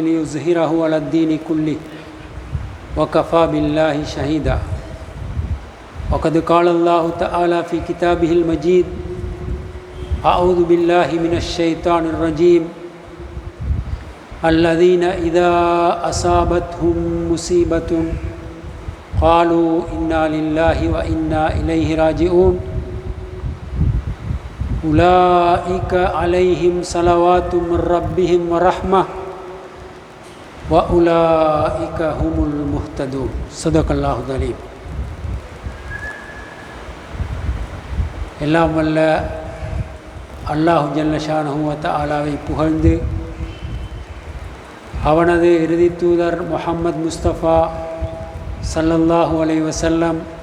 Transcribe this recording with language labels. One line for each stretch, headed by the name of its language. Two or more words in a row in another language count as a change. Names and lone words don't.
Arabic: ليظهره على الدين كله وكفى بالله شهيدا وقد قال الله تعالى في كتابه المجيد أعوذ بالله من الشيطان الرجيم الذين إذا أصابتهم مصيبة قالوا إنا لله وإنا إليه راجعون أولئك عليهم صلوات من ربهم ورحمة وأولئك هم المهتدون. صدق الله العظيم.
Tamil: எல்லாம் வல்ல அல்லாஹ்
Arabic: جل شأنه وتعالى
Tamil: புகழ்ந்து அவனது இறுதி தூதர் முஹம்மது முஸ்தபா
Arabic: صلى الله عليه وسلم